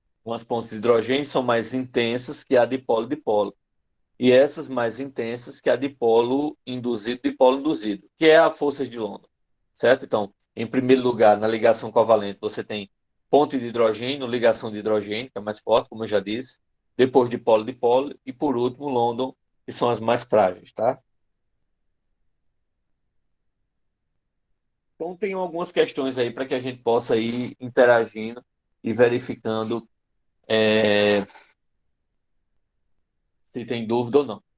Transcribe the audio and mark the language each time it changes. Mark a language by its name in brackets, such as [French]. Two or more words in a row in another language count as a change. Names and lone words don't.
[Portuguese] Então, as pontes de hidrogênio são mais intensas que a dipolo-dipolo. E essas mais intensas que a dipolo induzido-dipolo induzido, que é a força de London, certo? Então, em primeiro lugar, na ligação covalente, você tem ponte de hidrogênio, ligação de hidrogênio, que é mais forte, como eu já disse, depois dipolo-dipolo, e por último, London, que são as mais frágeis, tá? Então, tem algumas questões aí para que a gente possa ir interagindo e verificando se tem dúvida ou não.